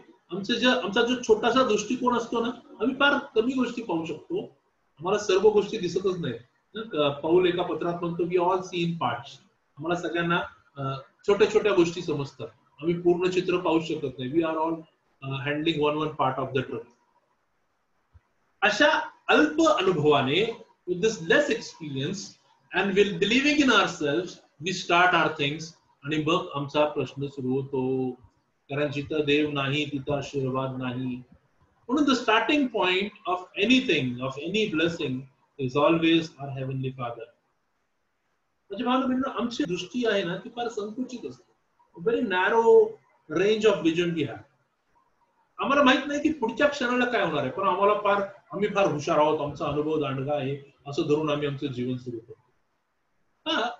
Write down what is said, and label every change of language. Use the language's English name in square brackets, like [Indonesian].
[Marathi] आमचा जो छोटासा दृष्टिकोन असतो ना, आम्ही फार कमी गोष्टी पाहू शकतो. आम्हाला सर्व गोष्टी दिसतच नाही. पौल एका पत्रात म्हणतो की [English] All see in parts. [Marathi] आम्हाला सगळ्यांना छोट्या छोट्या गोष्टी समजतात. आम्ही पूर्ण चित्र पाहू शकत नाही. [English] We are all handling one part of the truth. [Marathi] अशा अल्प अनुभवाने, [English] with this less experience and will believing in ourselves, we start our things. [Marathi] आणि मग आमचा प्रश्न सुरू होतो. कारण जिथं देव नाही तिथं आशीर्वाद नाही. म्हणून [English] the starting point of anything, of any blessing is always our heavenly Father. [Marathi] म्हणजे मला आमची दृष्टी आहे ना ती फार संकुचित असते. [English] Very narrow range of vision we have. [Marathi] आम्हाला माहित नाही की पुढच्या क्षणाला काय होणार आहे, पण आम्ही फार हुशार आहोत, आमचा अनुभव दांडगा आहे असं धरून आम्ही आमचं जीवन सुरू करतो.